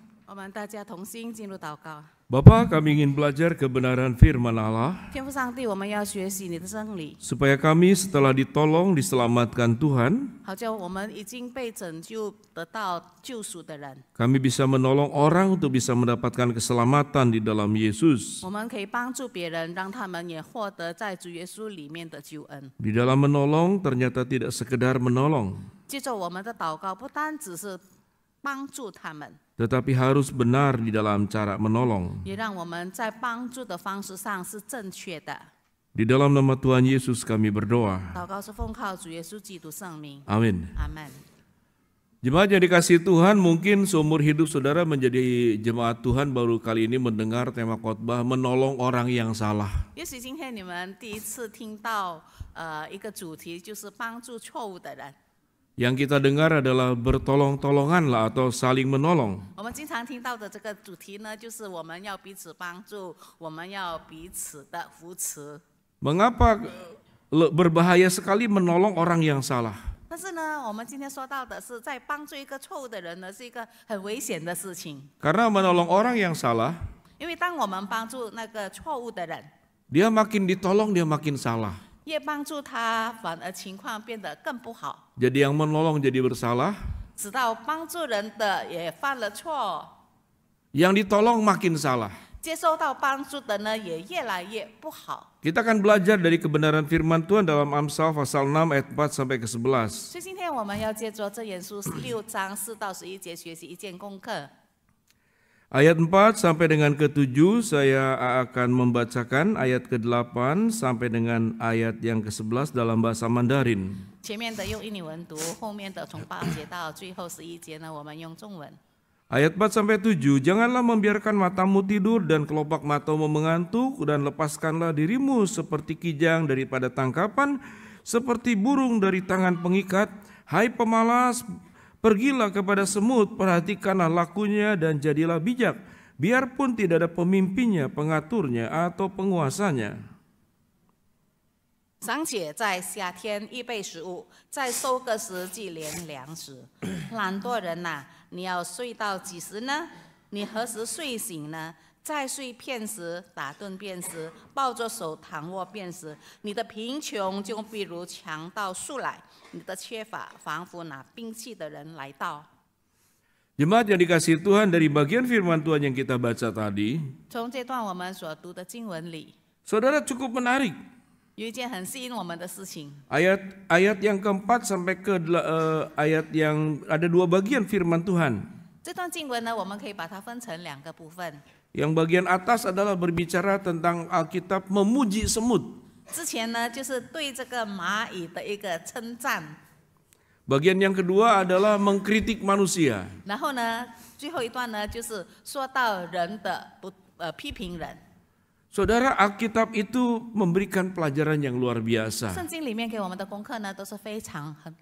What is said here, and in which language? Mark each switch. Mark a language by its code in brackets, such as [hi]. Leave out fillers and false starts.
[zh] 我们大家同心进入祷告。 [id] Bapa, kami ingin belajar kebenaran firman Allah, [zh] 天父上帝，我们要学习你的真理， [id] supaya kami setelah ditolong, diselamatkan Tuhan, [zh] 好叫我们已经被拯救、得到救赎的人， [id] kami bisa menolong orang untuk bisa mendapatkan keselamatan di dalam Yesus. [zh] 我们可以帮助别人，让他们也获得在主耶稣里面的救恩。 [id] Di dalam menolong ternyata tidak sekedar menolong, [zh] 接着我们的祷告，不单只是帮助他们， [id] tetapi harus benar di dalam cara menolong. [zh] 也让我们在帮助的方式上是正确的。 [id] Di dalam nama Tuhan Yesus kami berdoa. [zh] 祷告是奉靠主耶稣基督圣名， [id] Amin. [zh] 阿门。 [id] Jemaat yang dikasihi Tuhan, mungkin seumur hidup saudara menjadi jemaat Tuhan baru kali ini mendengar tema khotbah menolong orang yang salah. [zh] 也许今天你们第一次听到一个主题，就是帮助错误的人。 [id] Yang kita dengar adalah bertolong-tolonganlah atau saling menolong. [zh] 我们经常听到的这个主题呢，就是我们要彼此帮助，我们要彼此的扶持。 [id] Mengapa berbahaya sekali menolong orang yang salah? [zh] 但是呢，我们今天说到的是，在帮助一个错误的人呢，是一个很危险的事情。 [id] Karena menolong orang yang salah [zh] 因为当我们帮助那个错误的人， [id] Dia makin ditolong, dia makin salah. [zh] 越帮助他，反而情况变得更不好。 [id] Jadi yang menolong jadi bersalah, [zh] 直到帮助人的也犯了错， [id] yang ditolong makin salah. [zh] 接受到帮助的呢也越来越不好。 [id] Kita akan belajar dari kebenaran firman Tuhan dalam Amsal pasal 6 ayat 4 sampai ke 11. [zh] 所以今天我们要借着箴言书6章4到11节学习一件功课。 [id] Ayat 4 sampai dengan ke-7 saya akan membacakan ayat ke-8 sampai dengan ayat yang ke-11 dalam bahasa Mandarin. [zh] 前面的用印尼文读，后面的从8节到最后11节呢，我们用中文。 [id] Ayat 4 sampai 7, janganlah membiarkan matamu tidur dan kelopak matamu mengantuk, dan lepaskanlah dirimu seperti kijang daripada tangkapan, seperti burung dari tangan pengikat. Hai pemalas, pergilah kepada semut, perhatikanlah lakunya dan jadilah bijak, biarpun tidak ada pemimpinnya, pengaturnya atau penguasanya. [zh] 尚且在夏天预备食物，在收割时祭炼粮食。懒惰人呐、你要睡到几时呢？你何时睡醒呢？再睡片时，打盹便时，抱着手躺卧便时，你的贫穷就必如强盗速来，你的缺乏仿佛拿兵器的人来到。 [id] Jemaat yang dikasihi Tuhan, dari bagian firman Tuhan yang kita baca tadi, [zh] 从这段我们所读的经文里， [id] saudara cukup menarik. [zh] 有一件很吸引我们的事情。 [id] Ayat yang keempat sampai ke ayat yang ada dua bagian firman Tuhan. [zh] 这段经文呢，我们可以把它分成2个部分。 [id] Yang bagian atas adalah berbicara tentang Alkitab memuji semut. [zh] 之前呢，就是对这个蚂蚁的一个称赞， [id] Bagian yang kedua adalah mengkritik manusia. [zh] 然后呢，最后一段呢，就是说到人的批评人。 [id] Saudara, Alkitab itu memberikan pelajaran yang luar biasa. [zh] 圣经里面给我们的功课呢，都是非常